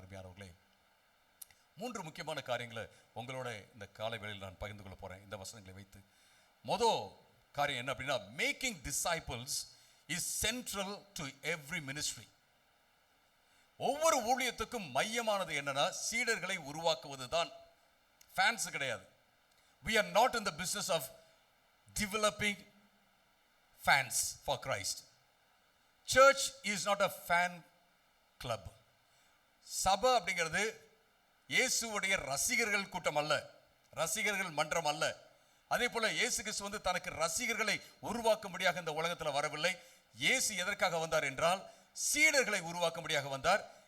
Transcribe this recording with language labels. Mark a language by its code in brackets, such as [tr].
[ta] அருமையானவர்களே, 3 முக்கியமான காரியங்களை உங்களோட இந்த காலை வேளையில் நான் பகிர்ந்து கொள்ள போறேன் இந்த வசனங்களை வைத்து. முதல் காரியம் என்ன அப்படின்னா, [en] Making disciples is central to every ministry. [ta] ஒவ்வொரு ஊழியத்துக்கும் மையமானது என்னன்னா சீடர்களை உருவாக்குவது தான். ஃபேன்ஸ் கிடையாது. [en] We are not in the business of developing fans for Christ. Church is not a fan club. [ta] சபை அப்படிங்கிறது இயேசுவுடைய ரசிகர்கள் கூட்டம் அல்ல, ரசிகர்கள் மன்றம் அல்ல. அதே போல இயேசு கிறிஸ்து தனக்கு ரசிகர்களை உருவாக்கும்படியாக இந்த உலகத்தில் வரவில்லை. இயேசு எதற்காக வந்தார் என்றால் சீடர்களை உருவாக்கும்படியாக வந்தார்.